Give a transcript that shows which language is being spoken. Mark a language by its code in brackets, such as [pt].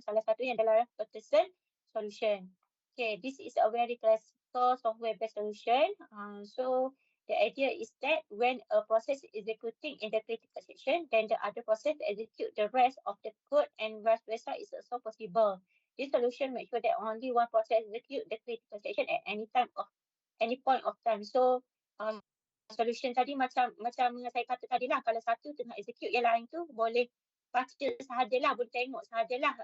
[ms] Salah satunya adalah Peterson solution. [en] Okay, this is a very classical software-based solution. So the idea is that when a process is executing in the critical section, then the other process execute the rest of the code and vice versa is also possible. This solution makes sure that only one process execute the critical section at any point of time. [ms] So solution tadi macam saya kata tadi lah, kalau satu tengah execute, yang lain tu boleh baca sahajalah, boleh tengok sahajalah.